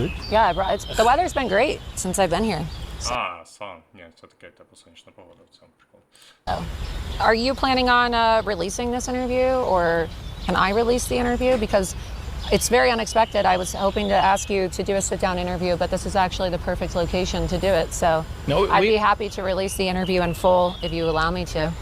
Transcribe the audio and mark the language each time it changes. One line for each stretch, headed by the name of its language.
English: Yeah, the weather's been great since I've been here. Сан.
Ukrainian: Ні, це таке, типу, сонячна погода в цьому прикол.
English: Are you planning on releasing this interview, or can I release the interview? Because it's very unexpected. I was hoping to ask you to do a sit-down interview, but this is actually the perfect location to do it. So I'd be happy to release the interview in full if you allow me to.